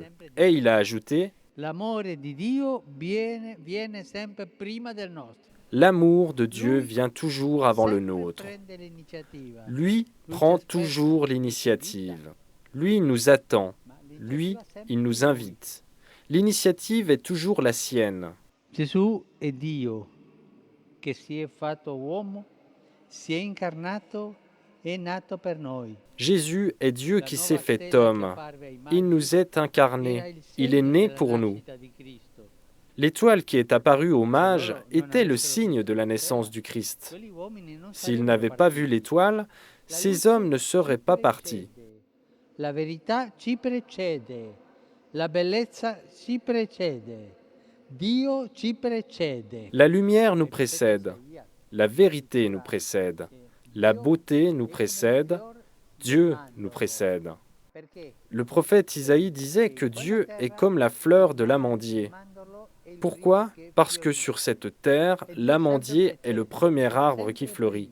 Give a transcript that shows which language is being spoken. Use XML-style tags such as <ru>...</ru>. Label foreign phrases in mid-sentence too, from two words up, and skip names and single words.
<fr>Et il a ajouté, l'amour de Dieu vient toujours avant le nôtre. Lui prend toujours l'initiative. Lui nous attend. Lui, il nous invite. L'initiative est toujours la sienne.</fr> <it>Gesù è Dio, che si è fatto uomo, si è incarnato, è nato per noi.</it> <fr>Jésus est Dieu qui s'est fait homme. Il nous est incarné. Il est né pour nous. L'étoile qui est apparue aux mages était le signe de la naissance du Christ. S'ils n'avaient pas vu l'étoile, ces hommes ne seraient pas partis.</fr> <it>La verità ci precede, la bellezza ci precede, Dio ci precede.</it> <fr>La lumière nous précède, la vérité nous précède, la beauté nous précède, Dieu nous précède. Le prophète Isaïe disait que Dieu est comme la fleur de l'amandier. Pourquoi ? Parce que sur cette terre, l'amandier est le premier arbre qui fleurit.</fr>